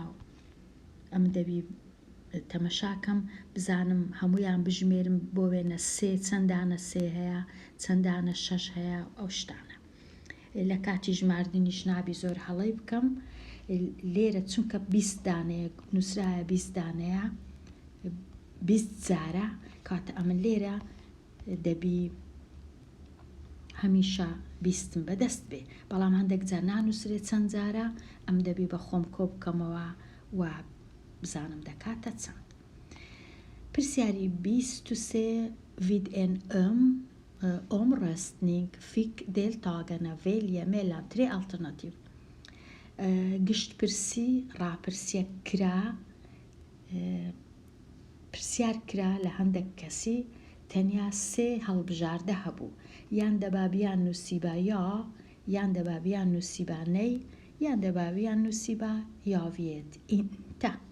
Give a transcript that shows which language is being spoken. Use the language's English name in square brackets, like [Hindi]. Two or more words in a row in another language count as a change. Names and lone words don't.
[Central Kurdish] ئەم دەبی تەمەشاکەم بزانم هەمویان بژمێرم بۆ وێنە چەندانە سێ هەیە چەندانە شەش هەیە ئەو شتانە لە کاتی ژماردنیش نابی زۆر هەڵەی بکەم لێرە چونکە 20 دانەیە نووسرایە 20 دانەیە 20 جارە کاتە ئەمن لێرە دەبی هەمیشە 20 بەدەست بێ بەڵام هەندێک جار نانووسرێت چەند جارە ئەم دەبی بە خۆم کۆ بکەمەوە و بزانم دەکاتە چەند پرسیاری 23 [Swedish] vid en omröstning fick deltagarna välja mellan 3 alternativ [Central Kurdish] گشتپرسی ڕاپرسیە کرا پرسیار کرا لە هەندێک کەسی تەنیا 3 هەڵبژاردە هەبوو یان دەبابیان نووسیبە یان دەبابیان نووسیبە نەی یان دەبابیان نووسیبە [Swedish] vet inte